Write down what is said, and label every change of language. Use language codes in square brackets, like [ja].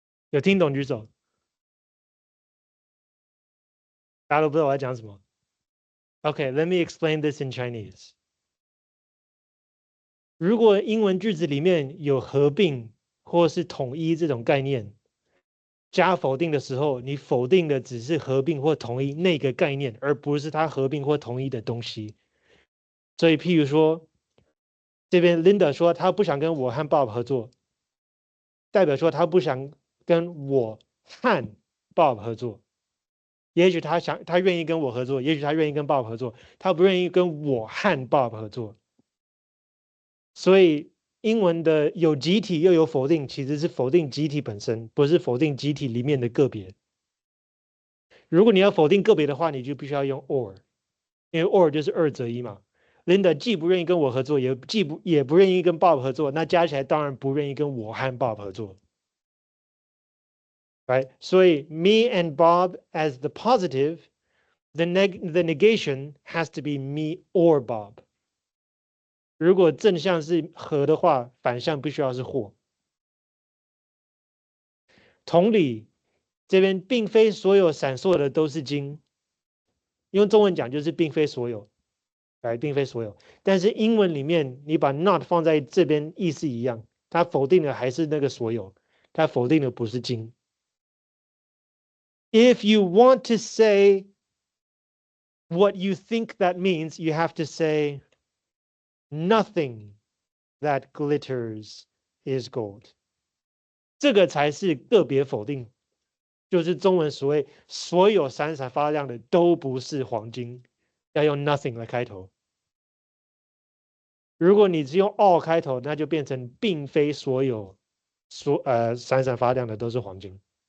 [zh] 有听懂举手，大家都不知道我在讲什么。 [en] Okay, let me explain this in Chinese. [zh] 如果英文句子里面有合并或是统一这种概念，加否定的时候，你否定的只是合并或统一那个概念，而不是它合并或统一的东西。所以，譬如说，这边 Linda 说她不想跟我和 Bob 合作，代表说她不想跟我和 Bob 合作。也许她愿意跟我合作，也许她愿意跟 Bob 合作，她不愿意跟我和 Bob 合作。所以英文的有集体又有否定，其实是否定集体本身，不是否定集体里面的个别。如果你要否定个别的话，你就必须要用 or，因为 or 就是二择一嘛。 Linda 既不愿意跟我合作，也不愿意跟 Bob 合作，那加起来当然不愿意跟我和 Bob 合作。 [en] Right? [zh] 所以 [en] me and Bob as the positive, the negation has to be me or Bob. [zh] 如果正向是和的话，反向必须要是或。同理，这边并非所有闪烁的都是金，用中文讲就是并非所有，并非所有。但是英文里面你把 not 放在这边意思一样，它否定的还是那个所有，它否定的不是金。 [en] If you want to say what you think that means, you have to say nothing that glitters is gold. [zh] 这个才是个别否定，就是中文所谓所有闪闪发亮的都不是黄金，要用 nothing 来开头。如果你只用 all 开头，那就变成并非所有闪闪发亮的都是黄金。